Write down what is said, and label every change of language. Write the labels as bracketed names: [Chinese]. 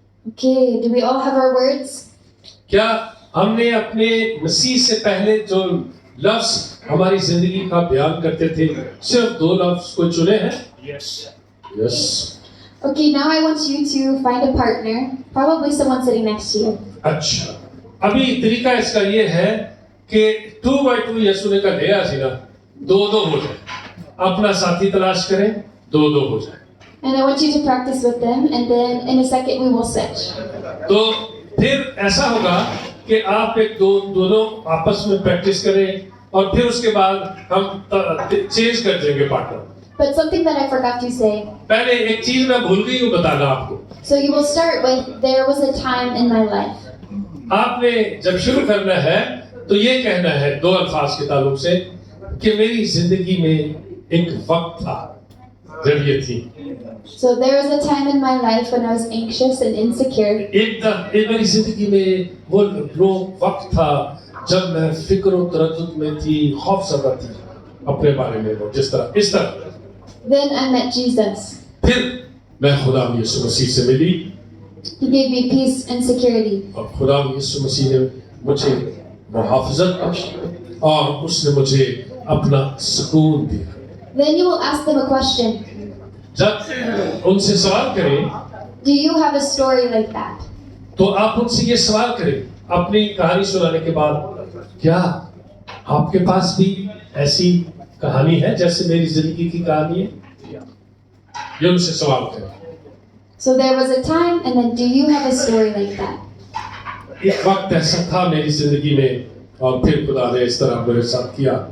[English] Okay, do we all have our words? [Hindi] क्या हमने अपने मसीह से पहले जो लफ्ज हमारी जिंदगी का बयान करते थे, सिर्फ 2 लफ्ज को चुने हैं? [English] Yes. Okay, now I want you to find a partner, probably someone sitting next to you. [Hindi] अच्छा, अभी तरीका इसका ये है कि 2 by 2 यीशु ने कहा दिया सी ना, 2-2 हो जाए। अपना साथी तलाश करें, 2-2 हो जाए। [English] And I want you to practice with them, and then in a second we will switch. [Hindi] तो फिर ऐसा होगा कि आप दोनों आपस में प्रैक्टिस करें और फिर उसके बाद हम चेंज कर देंगे partner. [English] But something that I forgot to say. [Hindi] पहले एक चीज मैं भूल गई हूँ बताना आपको। [English] So you will start with, there was a time in my life. [Hindi] आपने जब शुरू करना है तो ये कहना है 2 अल्फाज के ताल्लुक से कि मेरी जिंदगी में एक वक्त था जब ये थी। [English] So there was a time in my life when I was anxious and insecure. [Hindi] एक मेरी जिंदगी में वो वक्त था जब मैं फिक्र और तरद्दुद में थी, खौफज़दा थी अपने बारे में, वो जिस तरह इस तरह। [English] Then I met Jesus. [Hindi] फिर मैं खुदा यीशु मसीह से मिली [English] He gave me peace and security. [Hindi] और खुदा यीशु मसीह ने मुझे मुहाफ़ज़त बख्शी और उसने मुझे अपना सुकून दिया। [English] Then you will ask them a question. [Hindi] जब उनसे सवाल करें, [English] Do you have a story like that? [Hindi] तो आप उनसे ये सवाल करें अपनी कहानी सुनाने के बाद, क्या आपके पास भी ऐसी कहानी है जैसे मेरी जिंदगी की कहानी है? ये उनसे सवाल करें। [English] So there was a time, and then do you have a story like that? [Hindi] एक वक्त ऐसा था मेरी जिंदगी में और फिर खुदा ने इस तरह मेरे साथ किया।